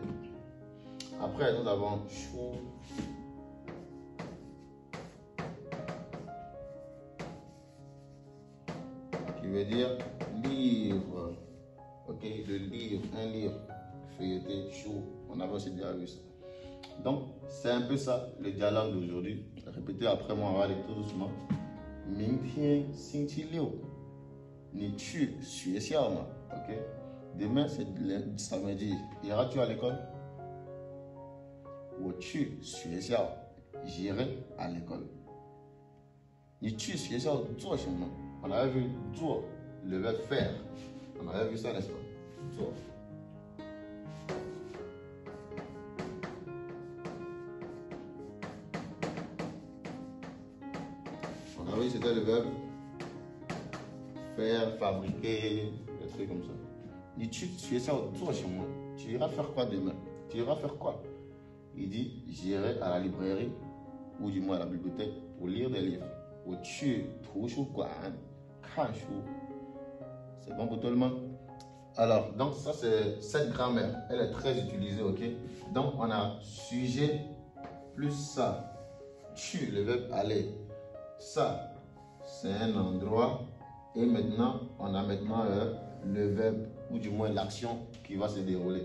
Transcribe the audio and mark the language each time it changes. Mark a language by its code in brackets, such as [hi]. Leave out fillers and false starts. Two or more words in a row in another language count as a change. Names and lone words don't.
[fr] Après, nous avons chou. Qui veut dire livre. Ok, le livre, un livre. Feuilleté, chou. On avait aussi déjà vu ça. Donc, c'est un peu ça, le dialogue d'aujourd'hui. Répétez après moi, on va aller tout doucement. [zh] 明天星期六，你去学校吗 ？OK. [fr] Demain c'est samedi. Iras-tu à l'école? [zh] 我去学校 [fr] j'irai à l'école. [zh] 你去学校做什么 [fr] On avait vu 做 le verbe faire. On avait vu ça, n'est-ce pas? 做。On avait vu c'était le verbe faire, fabriquer, des trucs comme ça. [zh] 你去学校做什么 [fr] Tu iras faire quoi demain? Tu iras faire quoi? Il dit j'irai à la librairie ou du moins à la bibliothèque pour lire des livres. [zh] 我去图书馆看书. [fr] C'est bon pour tout le monde? Alors, donc ça c'est cette grammaire. Elle est très utilisée, ok? Donc on a sujet plus ça. Tu, le verbe aller. Ça, c'est un endroit. Et maintenant, on a maintenant le verbe ou du moins l'action qui va se dérouler.